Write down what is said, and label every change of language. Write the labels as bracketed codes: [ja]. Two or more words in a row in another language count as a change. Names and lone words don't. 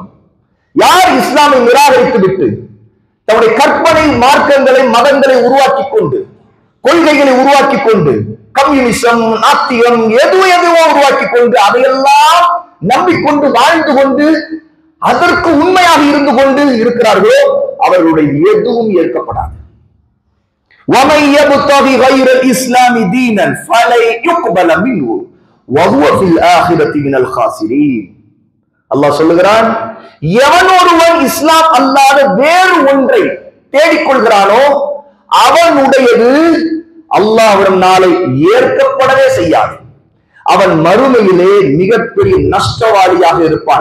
[ta] யார் இஸ்லாமை நிராகரித்து விட்டு தன்னுடைய கற்பனை மார்க்கங்களை, மதங்களை உருவாக்கி கொண்டு, கொள்கைகளை உருவாக்கி கொண்டு, கம்யூனிசம், நாத்தியம், எதுவோ உருவாக்கி கொண்டு அதையெல்லாம் நம்பிக்கொண்டு வாழ்ந்து கொண்டு அதற்கு உண்மையாக இருந்து கொண்டு இருக்கிறார்களோ அவர்களுடைய எதுவும் ஏற்கப்படாது. [ar] وَمَن يَبْتَغِ غَيْرَ الْإِسْلَامِ دِينًا فَلَن يُقْبَلَ مِنْهُ وَهُوَ فِي الْآخِرَةِ مِنَ الْخَاسِرِينَ. [ta] அல்லாஹ் சொல்லுகிறான், எவன் ஒருவன் இஸ்லாம் அல்லாத வேறு ஒன்றை தேடிக்கொள்கிறானோ அவனுடையது அல்லாஹ்விடம் நாளை ஏற்கப்படவே செய்யாது. அவன் மறுமையிலே மிகப்பெரிய நஷ்டவாளியாக இருப்பான்.